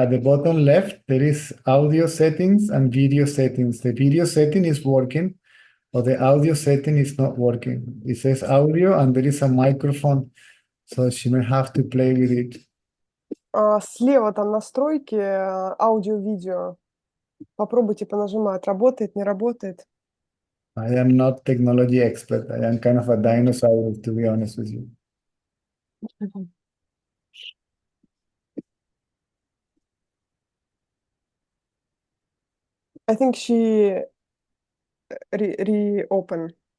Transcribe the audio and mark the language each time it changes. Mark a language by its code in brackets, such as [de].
[en] At the bottom left, there is audio settings and video settings. The video setting is working, but the audio setting is not working. It says audio and there is a microphone, so she may have to play with it. [ru] Слева там настройки, аудио-видео. Попробуйте понажимать. Работает, не работает. [en] I am not technology expert. I am kind of a dinosaur, to be honest with you. I think she reopened.